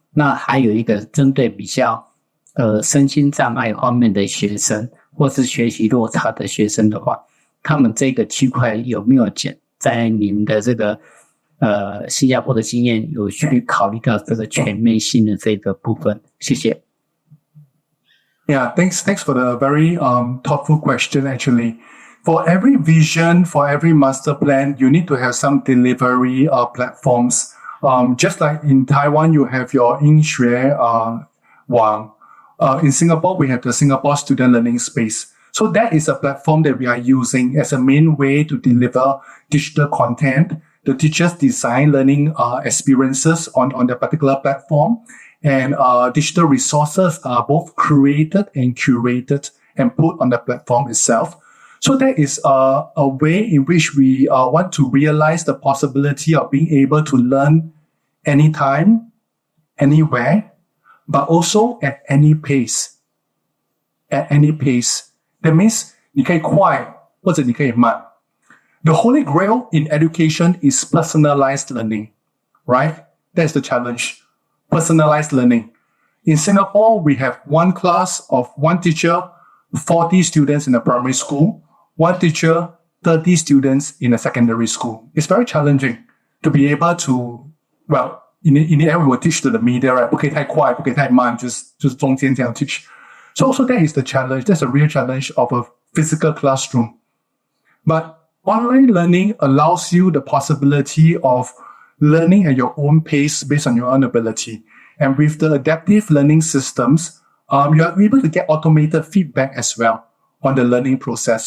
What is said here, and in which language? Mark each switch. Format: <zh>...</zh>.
<zh>那还有一个针对比较身心障碍方面的学生，或是学习落差的学生的话，他们这个区块有没有在你们的这个新加坡的经验有去考虑到这个全面性的这个部分？谢谢。</zh> <en>Yeah, thanks for the very thoughtful question, actually. For every vision, for every master plan, you need to have some delivery platforms. Just like in Taiwan, you have your Yingxue Wang. In Singapore, we have the Singapore Student Learning Space. So that is a platform that we are using as a main way to deliver digital content. The teachers design learning experiences on the particular platform, and digital resources are both created and curated and put on the platform itself. So that is a way in which we want to realize the possibility of being able to learn anytime, anywhere, but also at any pace. At any pace. That means</en> <zh>你可以快或者你可以慢。</zh> <en>The holy grail in education is personalized learning, right? That's the challenge. Personalized learning. In Singapore, we have one class of one teacher, 40 students in a primary school, one teacher, 30 students in a secondary school. It's very challenging to be able to, well, in the end, we will teach to the media, right?</en> <zh>不可以太快，不可以太慢，就是中间这样 teach.</zh> <en>So also that is the challenge. That's a real challenge of a physical classroom. But online learning allows you the possibility of learning at your own pace based on your own ability. And with the adaptive learning systems, you are able to get automated feedback as well on the learning process.</en>